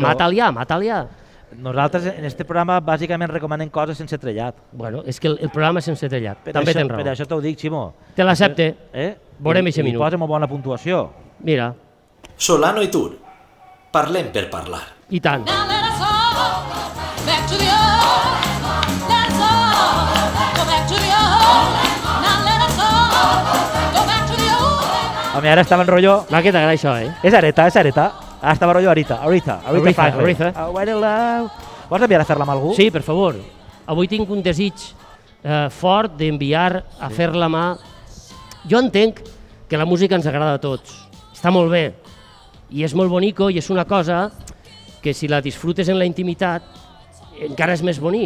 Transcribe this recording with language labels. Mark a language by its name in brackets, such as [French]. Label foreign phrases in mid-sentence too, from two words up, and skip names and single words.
[Catalan] mata'l ja. Nosaltres en este programa bàsicament recomanem coses sense trellat. Bueno, és que el programa és sense trellat, també tens raó. Per això t'ho dic, Ximo. Te l'accepte. Veurem eixe minut. I posa molt bona puntuació. Mira, Solano i Tur. Parlem per parlar. i tant. [English] Now let us all go back to the old. Let us all go back to the old. Now let us all go back to the old. [Catalan] A mi ara estava en rotllo... Va, que t'agrada això, És Areta. Ara estava rotllo Arita Franklin. Aretha. [English] When in love. [Catalan] Vols enviar a fer-la amb algú? Sí, per favor. Avui tinc un desig fort d'enviar a fer la mà. Jo entenc que la música ens agrada a tots. Està molt bé. I és molt bonico i és una cosa que si la disfrutes en la intimitat encara és més bonic.